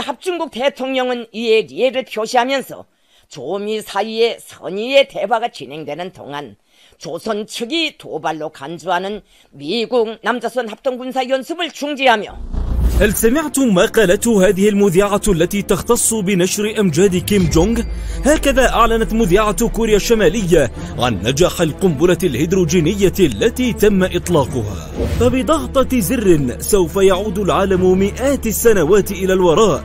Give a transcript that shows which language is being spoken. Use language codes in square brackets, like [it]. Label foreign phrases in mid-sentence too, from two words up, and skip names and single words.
[ko] 중국 대통령은 이에 이해를 표시하면서 조미 사이의 선의의 대화가 진행되는 동안 조선 측이 도발로 간주하는 미국 남조선 합동군사연습을 중지하며 [ar] هل سمعتم ما قالته هذه المذيعة التي تختص بنشر أمجاد كيم جونغ؟ هكذا أعلنت مذيعة كوريا الشمالية عن نجاح القنبلة الهيدروجينية التي تم إطلاقها. فبضغطة زر سوف يعود العالم مئات السنوات إلى الوراء.